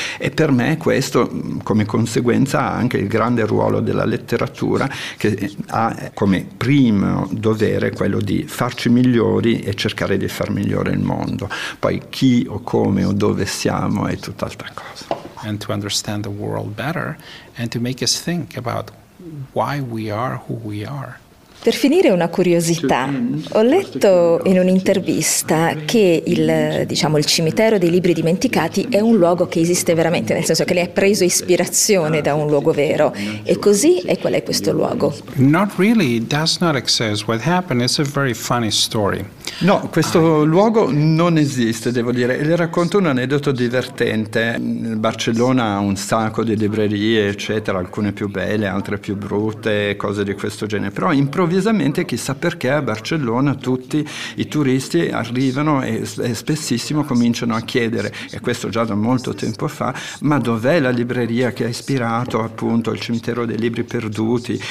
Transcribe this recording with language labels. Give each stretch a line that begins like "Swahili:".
Italian: E per me questo, come conseguenza, ha anche il grande ruolo della letteratura, che ha come primo dovere quello di farci migliori e cercare di far migliore il mondo. Poi chi o come o dove siamo è tutt'altra cosa.
English: And to understand the world better and to make us think about why we are who we are.
Italian: Per finire, una curiosità. Ho letto in un'intervista che il cimitero dei libri dimenticati è un luogo che esiste veramente, nel senso che lei ha preso ispirazione da un luogo vero. E così è, qual è questo luogo?
English: Not really, it does not exist. What happened is a very funny story.
Italian: No, questo luogo non esiste, devo dire. Le racconto un aneddoto divertente. Barcellona ha un sacco di librerie, eccetera, alcune più belle, altre più brutte, cose di questo genere. Però improvvisamente, chissà perché, a Barcellona tutti i turisti arrivano e spessissimo cominciano a chiedere, e questo già da molto tempo fa, ma dov'è la libreria che ha ispirato appunto il cimitero dei libri perduti?